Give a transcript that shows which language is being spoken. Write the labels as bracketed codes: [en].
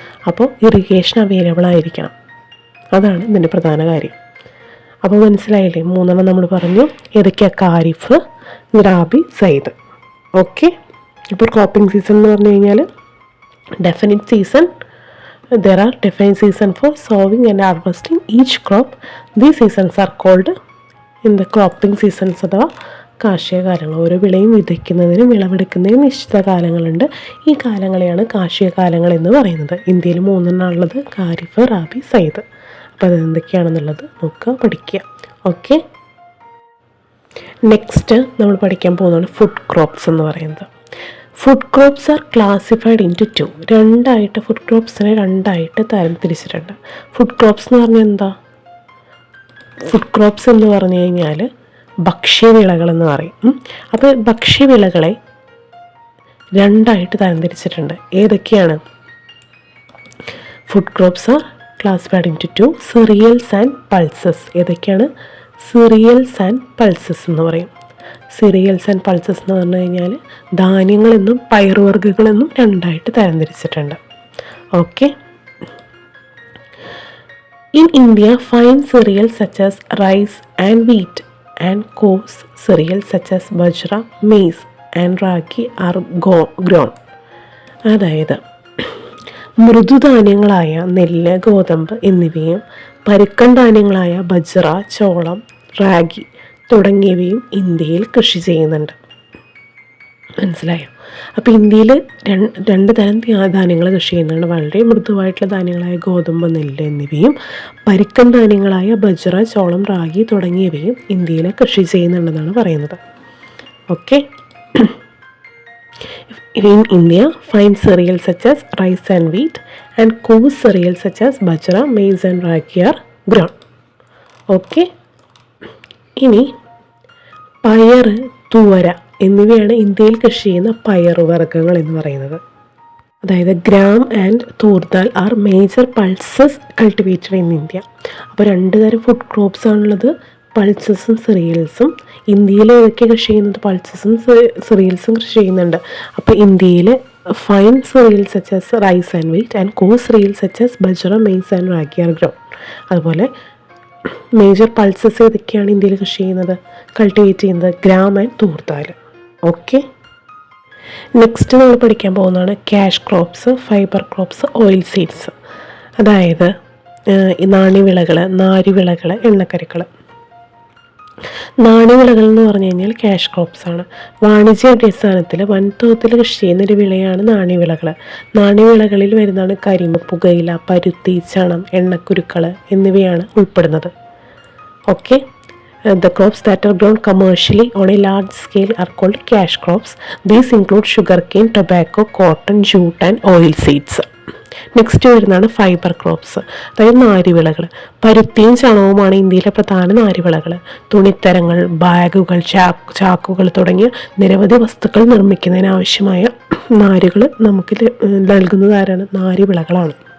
[ml] അപ്പോൾ irrigation available ആയിരിക്കണം. അതാണ് ഇതിൻ്റെ പ്രധാന കാര്യം. അപ്പോൾ മനസ്സിലായില്ലേ? മൂന്നെണ്ണം നമ്മൾ പറഞ്ഞു. ഏതൊക്കെയാണ്? ഖാരിഫ്, റാബി, സൈദ്. ഓക്കെ, ഇപ്പോൾ ക്രോപ്പിംഗ് സീസൺ എന്ന് പറഞ്ഞു കഴിഞ്ഞാൽ definite season. [en] There are definite seasons for sowing and harvesting each crop. These seasons are called in the cropping seasons [ml] അഥവാ കാർഷിക കാലങ്ങൾ. ഓരോ വിളയും വിതയ്ക്കുന്നതിനും വിളവെടുക്കുന്നതിനും നിശ്ചിത കാലങ്ങളുണ്ട്. ഈ കാലങ്ങളെയാണ് കാർഷിക കാലങ്ങൾ എന്ന് പറയുന്നത്. ഇന്ത്യയിൽ 3 ഉള്ളത്: ഖാരിഫ്, റാബി, സൈദ്. അപ്പോൾ അതെന്തൊക്കെയാണെന്നുള്ളത് നോക്കുക, പഠിക്കുക. ഓക്കെ, നെക്സ്റ്റ് നമ്മൾ പഠിക്കാൻ പോകുന്നതാണ് ഫുഡ് ക്രോപ്സ് എന്ന് പറയുന്നത്. [en] Food crops are classified into 2. [ml] Food ക്രോപ്സിനെ 2 തരം തിരിച്ചിട്ടുണ്ട്. ഫുഡ് ക്രോപ്സ് എന്ന് പറഞ്ഞാൽ എന്താ? ഫുഡ് ക്രോപ്സ് എന്ന് പറഞ്ഞു കഴിഞ്ഞാൽ ഭക്ഷ്യവിളകളെന്ന് പറയും. അപ്പോൾ ഭക്ഷ്യവിളകളെ രണ്ടായിട്ട് തരംതിരിച്ചിട്ടുണ്ട്. ഏതൊക്കെയാണ്? [en] Food crops are classified into two, cereals and pulses. [ml] ഏതൊക്കെയാണ്? സിറിയൽസ് ആൻഡ് പൾസസ് എന്ന് പറയും. സിറിയൽസ് ആൻഡ് പൾസസ് എന്ന് പറഞ്ഞു കഴിഞ്ഞാൽ ധാന്യങ്ങളെന്നും പയറുവർഗ്ഗങ്ങളെന്നും രണ്ടായിട്ട് തരംതിരിച്ചിട്ടുണ്ട്. Okay. [en] In India, fine cereals such as rice and wheat and coarse cereals such as bajra, maize and ragi are grown. [ml] അതായത് മൃദുധാന്യങ്ങളായ നെല്ല്, ഗോതമ്പ് എന്നിവയും പരുക്കൻ ധാന്യങ്ങളായ ബജ്റ, ചോളം, റാഗി തുടങ്ങിയവയും ഇന്ത്യയിൽ കൃഷി ചെയ്യുന്നുണ്ട്. മനസ്സിലായോ? അപ്പോൾ ഇന്ത്യയിൽ രണ്ട് തരം ധാന്യങ്ങൾ കൃഷി ചെയ്യുന്നുണ്ട്. വളരെ മൃദുവായിട്ടുള്ള ധാന്യങ്ങളായ ഗോതമ്പ്, നെല്ല് എന്നിവയും പരുക്കൻ ധാന്യങ്ങളായ ബജ്റ, ചോളം, റാഗി തുടങ്ങിയവയും ഇന്ത്യയിൽ കൃഷി ചെയ്യുന്നുണ്ടെന്നാണ് പറയുന്നത്. Okay. [en] In India, fine cereals such as rice and wheat and coarse cereals such as bajra, maize and ragi are grown. Okay. [ml] ഇനി പയർ, തുവര എന്നിവയാണ് ഇന്ത്യയിൽ കൃഷി ചെയ്യുന്ന പയറുവർഗ്ഗങ്ങൾ എന്ന് പറയുന്നത്. [en] അതായത് gram and tur dal are major pulses cultivated in India. [ml] അപ്പോൾ രണ്ട് തരം ഫുഡ് ക്രോപ്സ് ആണുള്ളത്, പൾസസും സിറിയൽസും. ഇന്ത്യയിൽ ഏതൊക്കെ കൃഷി ചെയ്യുന്നത്? പൾസസും സിറിയൽസും കൃഷി ചെയ്യുന്നുണ്ട്. അപ്പോൾ ഇന്ത്യയിൽ [en] Fine cereals such as rice and wheat and coarse cereals such as bajra, maize and ragi are grown. [ml] അതുപോലെ മേജർ പൾസസ് ഏതൊക്കെയാണ് ഇന്ത്യയിൽ കൃഷി ചെയ്യുന്നത്, കൾട്ടിവേറ്റ് ചെയ്യുന്നത്? Gram and തൂർദാൽ. ഓക്കെ. നെക്സ്റ്റ് നമ്മൾ പഠിക്കാൻ പോകുന്നതാണ് cash crops, fibre crops, oil seeds. അതായത് നാണ്യവിളകൾ, നാരുവിളകൾ, എണ്ണക്കരുക്കൾ. നാണ്യവിളകൾ എന്ന് പറഞ്ഞു കഴിഞ്ഞാൽ ക്യാഷ് ക്രോപ്സ് ആണ്. വാണിജ്യ അടിസ്ഥാനത്തിൽ വൻതോതിൽ കൃഷി ചെയ്യുന്നൊരു വിളയാണ് നാണ്യവിളകൾ. നാണ്യവിളകളിൽ വരുന്നതാണ് കരിമ്പ്, പുകയില, പരുത്തി, ചണം, എണ്ണക്കുരുക്കൾ എന്നിവയാണ് ഉൾപ്പെടുന്നത്. Okay. [en] The crops that are grown commercially on a large scale are called cash crops. These include sugarcane, tobacco, cotton, jute and oil seeds. [ml] Next വരുന്നതാണ് ഫൈബർ ക്രോപ്സ്, അതായത് നാരുവിളകൾ. പരുത്തിയും ചണവുമാണ് ഇന്ത്യയിലെ പ്രധാന നാരുവിളകൾ. തുണിത്തരങ്ങൾ, ബാഗുകൾ, ചാക്കുകൾ തുടങ്ങിയ നിരവധി വസ്തുക്കൾ നിർമ്മിക്കുന്നതിനാവശ്യമായ നാരുകൾ നമുക്ക് നൽകുന്നത് ആരാണ്? നാരുവിളകളാണ്.